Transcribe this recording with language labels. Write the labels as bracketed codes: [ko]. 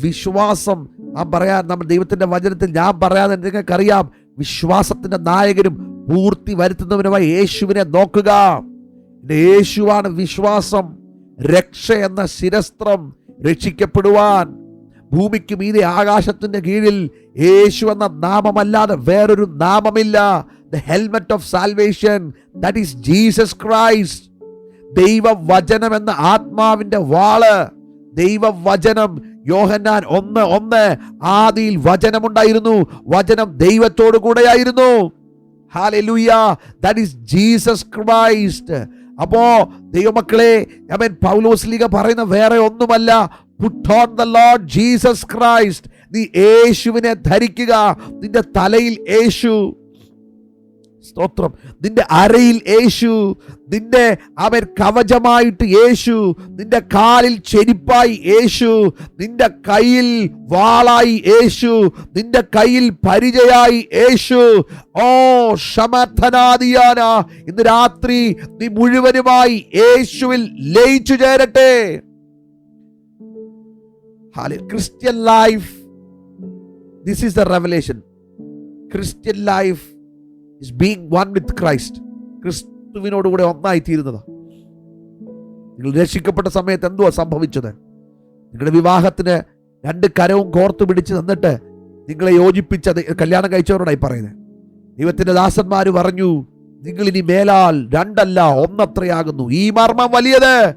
[ml] വിശ്വാസം നാം പറയാൻ, നമ്മൾ ദൈവത്തിന്റെ വചനത്തിൽ ഞാൻ പറയാതെ നിങ്ങൾക്കറിയാം, വിശ്വാസത്തിന്റെ നായകനും പൂർത്തി വരുത്തുന്നവനുമായി യേശുവിനെ നോക്കുക. യേശുവാണ് വിശ്വാസം. രക്ഷ എന്ന ശിരസ്ത്രം. രക്ഷിക്കപ്പെടുവാൻ ഭൂമിക്ക് മീതെ ആകാശത്തിന്റെ കീഴിൽ യേശു എന്ന നാമമല്ലാതെ വേറൊരു നാമമില്ല. [en] The helmet of salvation, that is Jesus Christ. [ml] ദൈവവചനം എന്ന ആത്മാവിന്റെ വാള്. ദൈവവചനം. യോഹന്നാൻ 1:1, ആദിയിൽ വചനമുണ്ടായിരുന്നു, വചനം ദൈവത്തോടു കൂടെയായിരുന്നു. Hallelujah. [en] That is Jesus Christ. [ml] അപ്പോ ദൈവമക്കളെ, ആമേൻ, പൗലോസ്ലീഹ പറയുന്ന വേറെ ഒന്നുമല്ല, [en] put on the Lord Jesus Christ. [ml] നീ യേശുവിനെ ധരിക്കുക. നിന്റെ തലയിൽ യേശു. സ്തോത്രം. നിന്റെ അരയിൽ യേശു. നിന്റെ അവൻ കവചമായിട്ട് യേശു. നിന്റെ കാലിൽ ചെരിപ്പായി യേശു. നിന്റെ കയ്യിൽ വാളായി യേശു. നിന്റെ കയ്യിൽ പരിചയായി യേശു. ഓ ശമർത്ഥനാദിയാന, ഇന്ന് രാത്രി നീ മുഴുവനുമായി യേശുവിൽ ലയിച്ചു ചേരട്ടെ. [en] Christian life, this is the revelation. Christian life is being one with Christ. [ml] ക്രിസ്തുവിനോടുകൂടെ ഒന്നായി തീരുന്നത്. നിങ്ങൾ രക്ഷിക്കപ്പെട്ട സമയത്ത് എന്തുവാ സംഭവിച്ചത്? നിങ്ങളുടെ വിവാഹത്തിന് 2 കരവും കോർത്തു പിടിച്ച് തന്നിട്ട് നിങ്ങളെ യോജിപ്പിച്ചത് കല്യാണം കഴിച്ചവരോടായി പറയുന്നത്. ദൈവത്തിന്റെ ദാസന്മാര് പറഞ്ഞു, നിങ്ങൾ ഇനി മേലാൽ 2 അല്ല 1 അത്രയാകുന്നു. ഈ മർമ്മം വലിയത്.